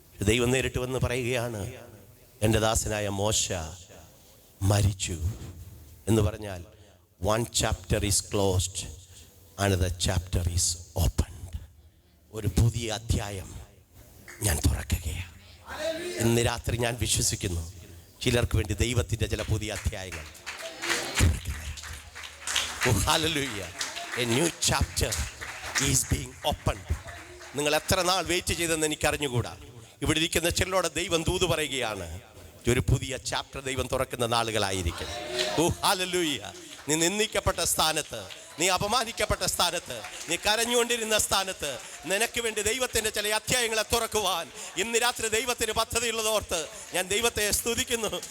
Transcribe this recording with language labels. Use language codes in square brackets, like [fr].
[ml] ദൈവം നേരിട്ട് വന്ന് പറയുകയാണ്, എൻ്റെ ദാസനായ മോശ മരിച്ചു എന്ന് പറഞ്ഞാൽ [en] one chapter is closed, another chapter is opened. [ml] ഒരു പുതിയ അധ്യായം ഞാൻ തുറക്കുകയാണ്. ഇന്ന് രാത്രി ഞാൻ വിശ്വസിക്കുന്നു ചിലർക്ക് വേണ്ടി ദൈവത്തിൻ്റെ ചില പുതിയ അധ്യായങ്ങൾ. Hallelujah. [en] A new chapter is being opened. [ml] നിങ്ങൾ എത്ര നാൾ വെയിറ്റ് ചെയ്തെന്ന് എനിക്കറിഞ്ഞുകൂടാ. ഇവിടെ ഇരിക്കുന്ന ചിലരോട് ദൈവം ദൂത് പറയുകയാണ്, ഒരു പുതിയ ചാപ്റ്റർ ദൈവം തുറക്കുന്ന നാളുകളായിരിക്കും. ഓ ഹല്ലേലൂയ. നീ നിന്ദിക്കപ്പെട്ട സ്ഥാനത്ത്, നീ അപമാനിക്കപ്പെട്ട സ്ഥാനത്ത്, നീ കരഞ്ഞുകൊണ്ടിരുന്ന സ്ഥാനത്ത് നിനക്ക് വേണ്ടി ദൈവത്തിൻ്റെ ചില അധ്യായങ്ങളെ തുറക്കുവാൻ ഇന്ന് രാത്രി ദൈവത്തിന് പദ്ധതിയുള്ളതോർത്ത് ഞാൻ ദൈവത്തെ സ്തുതിക്കുന്നു.